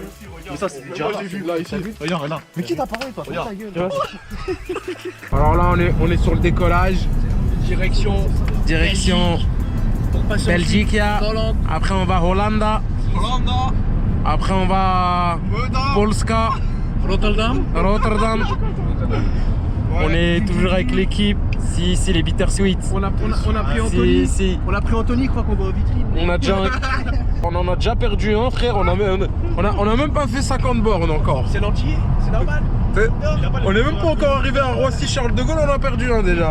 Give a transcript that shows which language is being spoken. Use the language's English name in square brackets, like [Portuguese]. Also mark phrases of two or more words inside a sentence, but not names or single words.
[French] Mais ça, c'est déjà. J'ai vu là, ici. Regarde là. Mais qui t'a parlé, toi? Regarde. Ta gueule. Tu vois. Alors là on est sur le décollage. Direction Direction pour passer Belgique. Hollande. Après on va Hollande. Après on va Polska. Rotterdam. Rotterdam. On est toujours avec l'équipe. Si les Bittersweet. On a pris Anthony. Si. On a pris Anthony, je crois qu'on va aux vitrines. On en a déjà perdu un frère. On a même pas fait 50 bornes encore. C'est l'entier, c'est normal. On est même pas encore arrivé à Roissy-Charles de Gaulle, on a perdu un déjà.